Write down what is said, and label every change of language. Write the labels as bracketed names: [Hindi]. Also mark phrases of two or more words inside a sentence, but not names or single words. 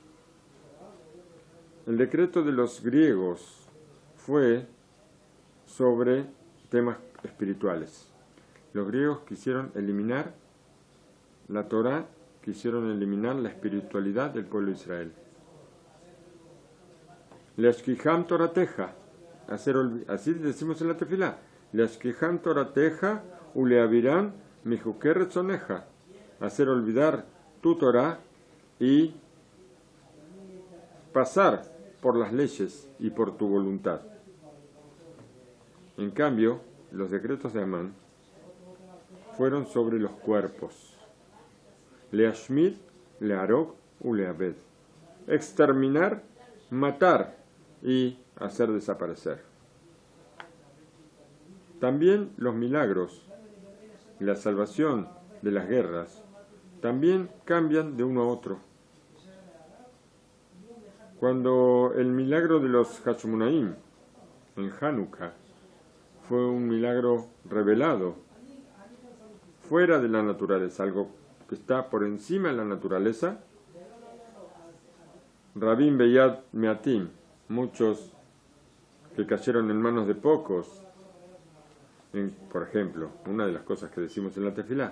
[Spanish] El decreto de los griegos fue sobre temas espirituales. Los griegos quisieron eliminar la Torá, quisieron eliminar la espiritualidad del pueblo de Israel. [Hebrew] להשכיחם תורתך, [Spanish] así decimos en la tefilá, [Hebrew] להשכיחם תורתך ולהעבירם מחוקי רצונך, [Spanish] hacer olvidar tu Torá y pasar por las leyes y por tu voluntad. En cambio, los decretos de Amán fueron sobre los cuerpos. [Hebrew] להשמיד, להרוג ולאבד. [Spanish] Exterminar, matar y hacer desaparecer. También los milagros y la salvación de las guerras también cambian de uno a otro. Cuando el milagro de los Hashmonaim en Hanukkah fue un milagro revelado, fuera de la naturaleza, algo que está por encima de la naturaleza, [Hebrew] רבים ביד מעטים, [Spanish] muchos que cayeron en manos de pocos, por ejemplo, una de las cosas que decimos en la tefilá.